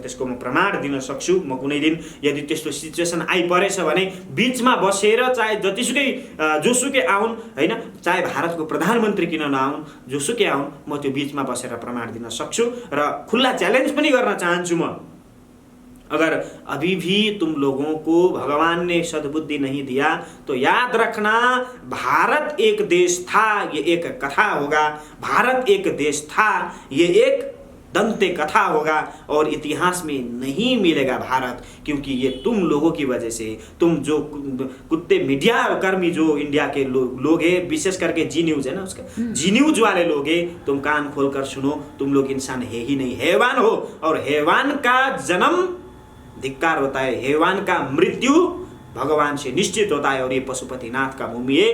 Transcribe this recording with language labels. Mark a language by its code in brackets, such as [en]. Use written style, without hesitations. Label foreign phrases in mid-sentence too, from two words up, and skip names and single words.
[ne] त्यसको म प्रमाण दिन सक्छु। म कुनै दिन यदि त्यस्तो सिचुएसन आइपरेछ भने बीचमा बसेर, चाहे जतिसुकै जोसुकै आउन् होइन, चाहे भारतको प्रधानमन्त्री किन नआउन्, जोसुकै आउन्, म त्यो बीचमा बसेर प्रमाण दिन सक्छु र खुल्ला च्यालेन्ज पनि गर्न चाहन्छु। [hi] म अगर अभी भी तुम लोगों को भगवान ने सद्बुद्धि नहीं दिया तो याद रखना, भारत एक देश था, ये एक कथा होगा। भारत एक देश था, ये एक दंते कथा होगा, और इतिहास में नहीं मिलेगा भारत, क्योंकि ये तुम लोगों की वजह से, तुम जो कुत्ते मीडिया कर्मी जो इंडिया के लोग हैं, विशेष करके जी न्यूज है ना, उसका जी न्यूज वाले लोग हैं, तुम कान खोल कर सुनो, तुम लोग इंसान है ही नहीं, हैवान हो, और हैवान का जन्म धिक्कार होता है, हैवान का मृत्यु भगवान से निश्चित होता है, और ये पशुपतिनाथ का भूमि है।